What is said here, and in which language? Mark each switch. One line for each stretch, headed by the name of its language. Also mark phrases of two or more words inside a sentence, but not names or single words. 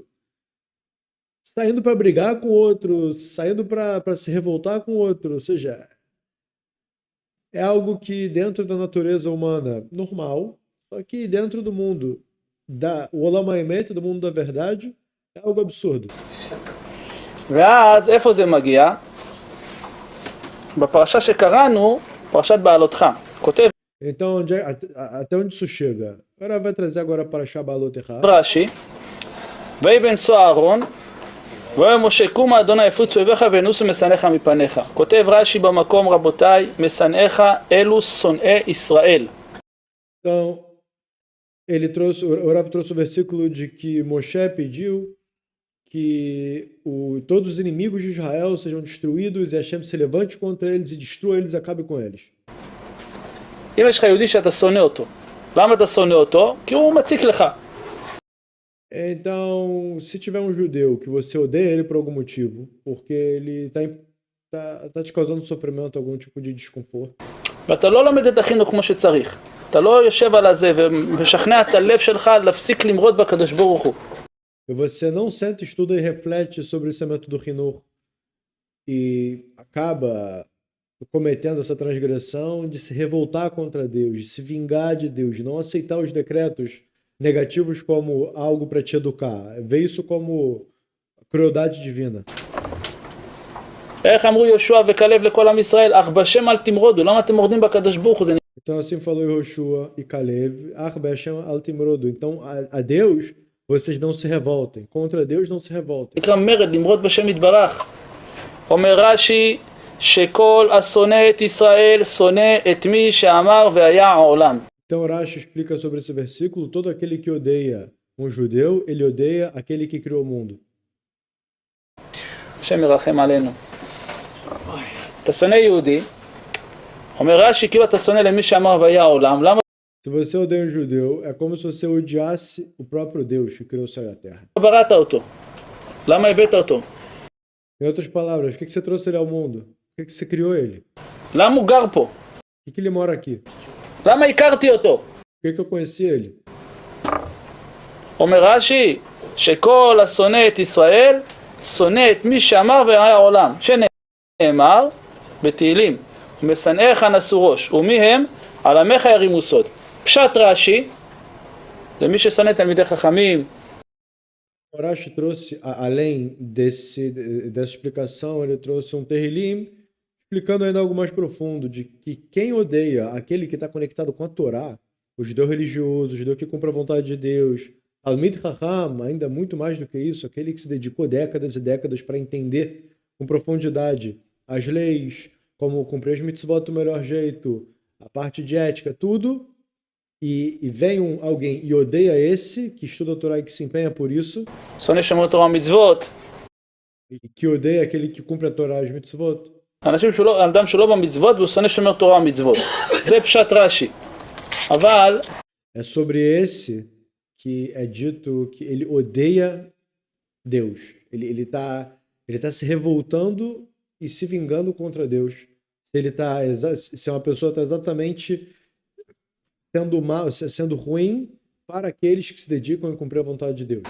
Portuguese: Saindo para brigar com o outro, saindo para se revoltar com o outro. Ou seja, é algo que dentro da natureza humana normal, só que dentro do mundo o
Hebrew: עולם האמת,
Portuguese: do mundo da verdade, é algo absurdo.
Hebrew: ואז איפה זה מגיע? בפרשה שקראנו, פרשת בעלותך. כותב
Portuguese: Então, até onde isso chega? Agora vai trazer agora para Shabalotecha.
Hebrew: רש"י, ויהי בנשוא אהרון, ויאמר משה קומה אדוני יפוץ אויביך וינוסו משנאיך מפניך. כותב רש"י במקום, רבותיי, משנאיך אלו שונאי ישראל.
Portuguese: Então, o Rav trouxe o versículo de que Moshe pediu que todos os inimigos de Israel sejam destruídos e Hashem se levante contra eles e destrua eles e acabe com eles.
Hebrew: אם יש לך יהודי שאתה שונא אותו, למה אתה שונא אותו? כי הוא מציק לך.
Portuguese: Então, se tiver um judeu que você odeia ele por algum motivo, porque ele está te causando sofrimento, algum tipo de desconforto.
Hebrew: ואתה לא לומד את החינוך כמו שצריך. אתה לא יושב על הזה ומשכנע את הלב שלך להפסיק למרוד בקדוש ברוך הוא.
Portuguese: E você não senta, estuda e reflete sobre o ensinamento do Hinur e acaba cometendo essa transgressão de se revoltar contra Deus, de se vingar de Deus, de não aceitar os decretos negativos como algo para te educar, ver isso como crueldade divina.
Hebrew: איך אמרו יהושע וכלב לכל עם ישראל, אך בשם אל תמרודו, למה אתם מורדים בקדוש ברוך הוא? זה
Portuguese: Então assim falou Yoshua e Caleb, então a Deus vocês não se revoltem, contra Deus não se revoltem.
Hebrew: נקרא מרד, למרוד בשם יתברך. אומר רש"י, שכל השונא את ישראל שונא את מי שאמר והיה העולם.
Portuguese: Então Rashi explica sobre esse versículo, todo aquele que odeia um judeu, ele odeia aquele que criou o mundo.
Hebrew: השם ירחם עלינו. אתה שונא יהודי, אומר רש"י, כאילו אתה שונא למי שאמר והיה העולם, למה
Portuguese: Se você odeia um judeu, é como se você odiasse o próprio Deus que criou o céu e a terra.
Hebrew: בראת אותו? למה הבאת אותו?
Portuguese: Em outras palavras, por que você trouxe ele ao mundo? Por que você criou ele?
Hebrew: למה הוא גר פה?
Portuguese: Por que ele mora aqui?
Hebrew: למה הכרתי אותו?
Portuguese: Por que eu conheci ele?
Hebrew: אומר רש"י, שכל השונא את ישראל, שונא את מי שאמר והיה העולם. שנאמר בתהילים, ומשנאיך נשאו ראש, ומי הם? על עמך ירימו סוד. פשט רש"י, למי ששונא תלמידי חכמים.
Portuguese: Rashi trouxe, além dessa explicação, ele trouxe um Terrilim, explicando ainda algo mais profundo, de que quem odeia aquele que está conectado com a Torá, o judeu religioso, o judeu que cumpre a vontade de Deus,
Hebrew: תלמיד חכם,
Portuguese: ainda muito mais do que isso, aquele que se dedicou décadas e décadas para entender com profundidade as leis, como cumprir as mitzvot do melhor jeito, a parte de ética, tudo, e vem alguém e odeia esse, que estuda a Torá e que se empenha por isso,
Hebrew: שונא שומר תורה ומצוות.
Portuguese: e que odeia aquele que cumpre a Torá e as mitzvot.
Hebrew: אדם שלא במצוות והוא שונא שומר תורה ומצוות. זה פשט רש"י. אבל
Portuguese: É sobre esse que é dito que ele odeia Deus. Ele tá se revoltando e se vingando contra Deus. Se uma pessoa está exatamente sendo mal, sendo ruim para aqueles que se dedicam a cumprir a vontade de Deus.